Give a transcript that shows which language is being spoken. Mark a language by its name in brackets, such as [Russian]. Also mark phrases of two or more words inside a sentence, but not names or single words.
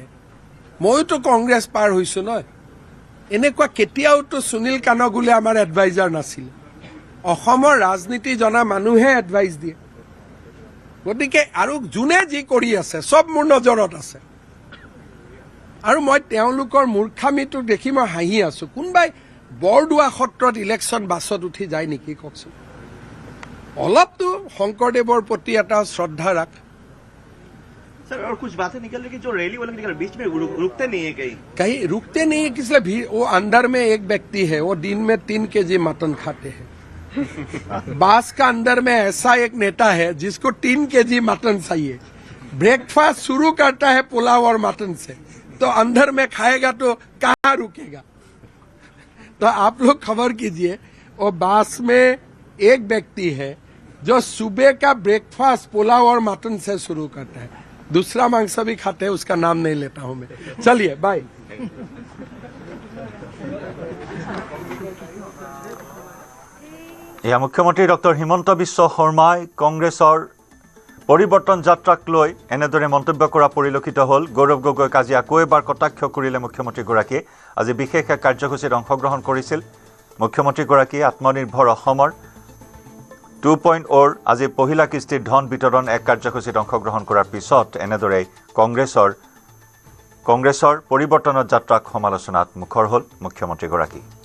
[Assamese] মইতো কংগ্ৰেছ পাৰ হৈছো নহয় এনেকুৱা কেতিয়াওতো সুনীল কানগুলে আমাৰ এডভাইজাৰ নাছিল অসমৰ ৰাজনীতি জনা মানুহে এডভাইচ দিয়ে গতিকে আৰু যোনে যি কৰি আছে সব মোৰ নজৰত আছে আৰু মই তেওঁলোকৰ মূৰ্খামিটো দেখি মই হাঁহি আছো কোনবাই বৰদোৱা সত্ৰত [English] election bus [Assamese] উঠি যায় নেকি কওকচোন অলপতো শংকৰদেৱৰ প্ৰতি এটা শ্ৰদ্ধা ৰাখ [Hindi] सर और कुछ बातें निकल रही कि जो रैली वाले निकल बीच में रुकते नहीं है कहीं रुकते नहीं है किसलिए भीड़ वो अंदर में एक व्यक्ति है वो दिन में 3 केजी मटन खाते हैं बास का अंदर में ऐसा एक नेता है जिसको 3 केजी मटन चाहिए ब्रेकफास्ट शुरू करता है पुलाव और मटन से तो अंदर में खाएगा तो कहाँ रुकेगा तो आप लोग खबर कीजिए वो बास में एक व्यक्ति है जो सुबह का ब्रेकफास्ट पुलाव और मटन से शुरू करता है दूसरा मांस भी खाते हैं उसका नाम नहीं लेता हूं मैं चलिए बाय [Assamese] এয়া মুখ্যমন্ত্ৰী ডক্টৰ হিমন্ত বিশ্ব শৰ্মাই কংগ্ৰেছৰ পৰিৱৰ্তন যাত্ৰাক লৈ এনেদৰে মন্তব্য কৰা পৰিলক্ষিত হ'ল গৌৰৱ গগৈক আজি আকৌ এবাৰ কটাক্ষ কৰিলে মুখ্যমন্ত্ৰীগৰাকীয়ে আজি বিশেষ এক কাৰ্যসূচীত অংশগ্ৰহণ কৰিছিল মুখ্যমন্ত্ৰীগৰাকীয়ে আত্মনিৰ্ভৰ অসমৰ 2.0 আজি পহিলা কিস্তিৰ ধন বিতৰণ এক কাৰ্যসূচীত অংশগ্ৰহণ কৰাৰ পিছত এনেদৰে কংগ্ৰেছৰ পৰিৱৰ্তনৰ যাত্ৰাক সমালোচনাত মুখৰ হ'ল মুখ্যমন্ত্ৰীগৰাকী